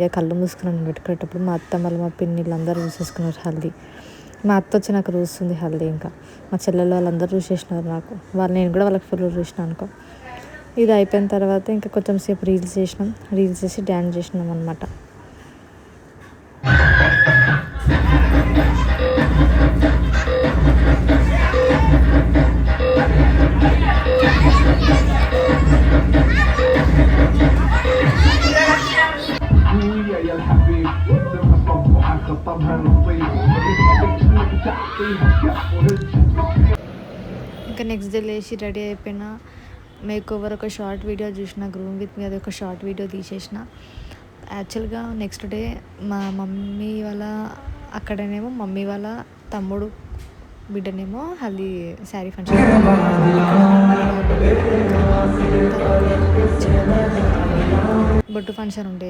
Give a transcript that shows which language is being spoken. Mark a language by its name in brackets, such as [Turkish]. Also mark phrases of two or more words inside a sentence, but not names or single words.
[Telugu] కళ్ళు మూసుకున్నాను పెట్టుకునేటప్పుడు. మా అత్త మళ్ళీ మా పిన్నిళ్ళు అందరూ చూసేసుకున్నారు హల్దీ. మా అత్త వచ్చి నాకు చూస్తుంది హల్దీ. ఇంకా మా చెల్లెలు వాళ్ళందరూ చూసేసినారు నాకు. నేను కూడా వాళ్ళకి ఫుల్ చూసిన అనుకో. ఇది అయిపోయిన తర్వాత ఇంకా కొంచెం సేపు రీల్స్ చేసినాం. రీల్స్ చేసి డ్యాన్స్ చేసినాం అనమాట. [Arabic] خويا يا الحبيب سمع صبوحة خطبها نطيب بدك شنك تعطيها كف وهج [Telugu] ఇంకా [English] next day [Telugu] లేచి రెడీ అయిపోయిన. [English] make over [Telugu] ఒక [English] short video [Telugu] చూసిన, [English] groom with me [Telugu] అది ఒక [English] short video [Telugu] తీసేసిన. యాక్చువల్గా [English] next day [Telugu] మా మమ్మీ వాళ్ళ అక్కడనేమో మమ్మీ వాళ్ళ తమ్ముడు బిడ్డనేమో హల్దీ శారీ ఫంక్షన్ బొట్టు ఫంక్షన్ ఉండే.